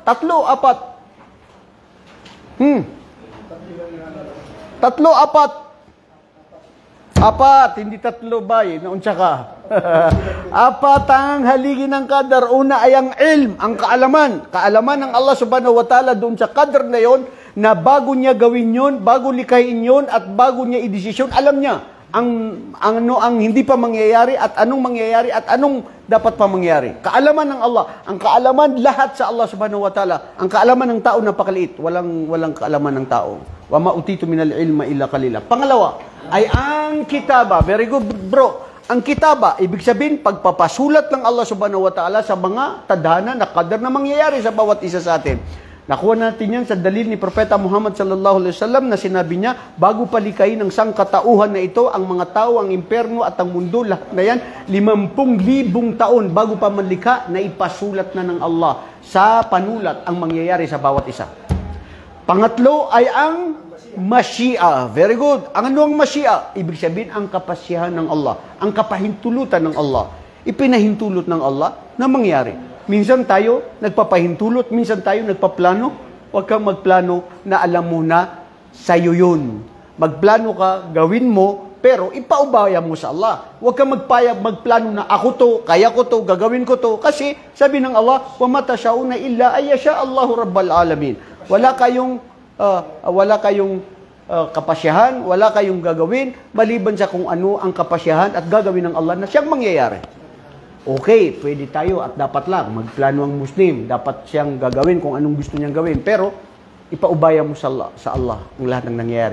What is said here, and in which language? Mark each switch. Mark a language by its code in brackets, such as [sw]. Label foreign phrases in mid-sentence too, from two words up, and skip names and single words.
[tl] 3, 4. 3, 4. 4, hindi 3 ba eh, naunsya ka. 4 ang haligi ng qadar. Una ay ang ilm, ang kaalaman. Kaalaman ng Allah [ar] سبحانه وتعالى [tl] doon sa qadar na yon, na bago niya gawin yon, bago likhain yon, at bago niya idesisyon, alam niya ang hindi pa mangyayari at anong mangyayari at anong dapat pa mangyayari. Kaalaman ng Allah. Ang kaalaman lahat sa Allah [ar] سبحانه وتعالى. [tl] Ang kaalaman ng tao napakaliit. Walang kaalaman ng tao. [ar] وما أوتيتم من العلم إلا قليلا. [tl] Pangalawa, ay ang kitaba. [en] Very good, [tl] bro. Ang kitaba, ibig sabihin, pagpapasulat ng Allah [ar] سبحانه وتعالى [tl] sa mga tadhana na kadar na mangyayari sa bawat isa sa atin. Nakuha natin yan sa dalil ni Propeta Muhammad [ar] صلى الله عليه وسلم [tl] na sinabi niya, bago palikayin ng sangkatauhan na ito, ang mga tao, ang imperno at ang mundo, lahat na yan, 50,000 taon bago pa manlika na ipasulat na ng Allah sa panulat ang mangyayari sa bawat isa. Pangatlo ay ang Mashi'a. [en] Very good. [tl] Ang ano ang Mashi'a? Ibig sabihin, ang kapasyahan ng Allah. Ang kapahintulutan ng Allah. Ipinahintulot ng Allah na mangyari. Minsan tayo nagpapahintulot, minsan tayo nagpaplano. Huwag kang magplano na alam mo na sa'yo yun. Magplano ka, gawin mo, pero ipaubaya mo sa Allah. Huwag kang magplano na ako to, kaya ko to, gagawin ko to. Kasi sabi ng Allah, [ar] وَمَا تَشَاءُونَ إِلَّا أَن يَشَاءَ اللَّهُ رَبَّ الْعَالَمِينَ. [tl] Wala kayong kapasyahan, wala kayong gagawin, maliban sa kung ano ang kapasyahan at gagawin ng Allah na siyang mangyayari. Okay, pwede tayo at dapat lang, magplano ang Muslim, dapat siyang gagawin kung anong gusto niyang gawin, pero ipaubaya mo sa Allah ang lahat ng nangyayari.